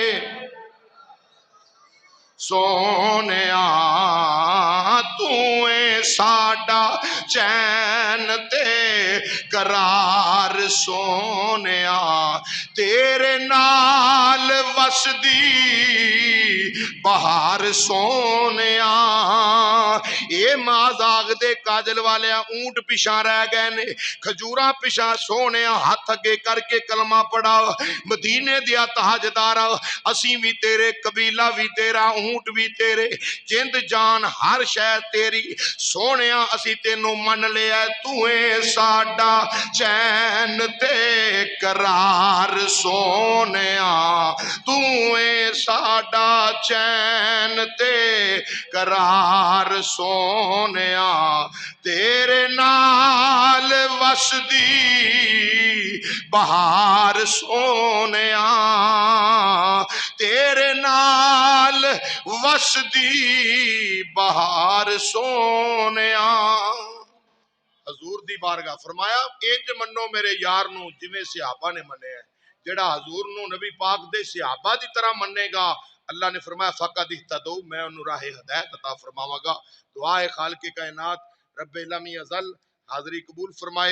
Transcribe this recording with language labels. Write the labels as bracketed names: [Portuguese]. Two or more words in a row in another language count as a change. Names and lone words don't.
[Punjabi] سونیا تو اے ساڈا چین تے قرار سونیا تیرے نال وسدی بہار سونیا اے مازاغ دے کاجل والے اونٹ پیشاں رہ گئے نے کھجوراں پیشاں سونیا ہاتھ اگے کر کے کلمہ پڑھا مدینے دیا تاجدارا اسیں بھی تیرے قبیلہ بھی تیرا اونٹ بھی تیرے جند جان ہر شے تیری سونیا اسی تینوں من لیا تو اے ساڈا چین تے قرار سونیا تو اے ساڈا چین تے قرار سونیا تیرے نال وسدی بہار سونیا تیرے نال وسدی بہار سونیا حضور دی بارگاہ فرمایا انج منو میرے یار نو جویں صحابہ نے منے ہیں جڑا حضور نو نبی پاک دے صحابہ دی طرح منے گا اللہ نے فرمایا [Arabic] فقد اہتدوا [Punjabi] میں انہوں راہ ہدایت عطا فرماواں گا دعا ہے خالق کائنات رب لم یزل حاضری قبول فرمائے